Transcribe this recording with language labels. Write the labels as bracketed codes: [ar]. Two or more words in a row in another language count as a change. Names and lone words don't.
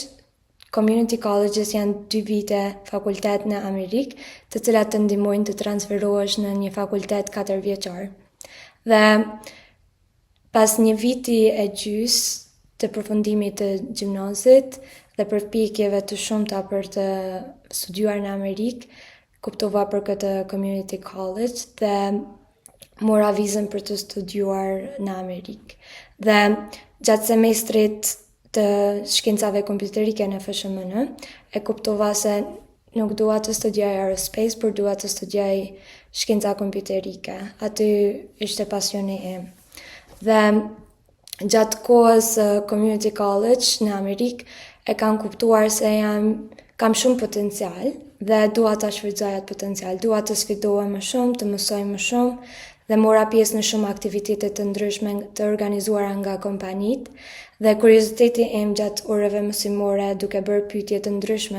[en] Community colleges [sq] janë 2 vite fakultet në Amerikë, të cilat të ndihmojnë të transferohesh në një fakultet 4 vjeçar. Dhe pas një viti e gjys të përfundimit të gjimnazit dhe përpjekjeve të shumta për të studiuar në Amerikë, kuptova për këtë [en] community college [sq] dhe mora vizën për të studiuar në Amerikë. Dhe gjatë semestrit të shkencave kompjuterike në FSHM, e kuptova se nuk dua të studioj aerospace, por dua të studioj shkenca kompjuterike. Aty ishte pasioni im. Dhe gjatë kohës [en] community college [sq] në Amerikë e kam kuptuar se kam shumë potencial dhe dua ta shfrytëzoj atë potencial. Dua të sfidohem më shumë, të mësoj më shumë dhe mora pjesë në shumë aktivitete të ndryshme të organizuara nga kompanitë dhe kurioziteti im gjatë orëve mësimore duke bërë pyetje të ndryshme